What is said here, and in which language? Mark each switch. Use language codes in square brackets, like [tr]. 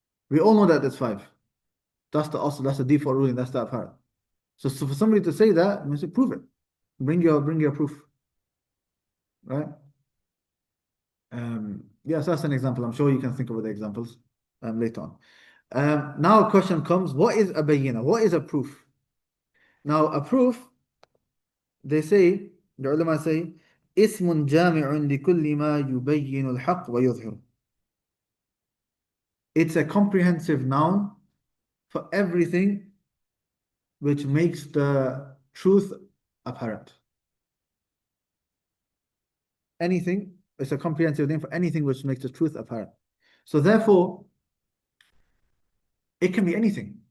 [en] We all know that it's 5. That's the asl, that's the default ruling, that's the apparent. So for somebody to say that, you say prove it. Bring your proof. Right? Yes, that's an example. I'm sure you can think of other examples later on. Now a question comes, what is a bayyina? What is a proof? Now a proof, the ulama say, [ar] اسم جامع لكل ما يبين الحق ويظهر. [en] It's a comprehensive noun for everything which makes the truth apparent. Anything, it's a comprehensive name for anything which makes the truth apparent. So therefore, it can be anything.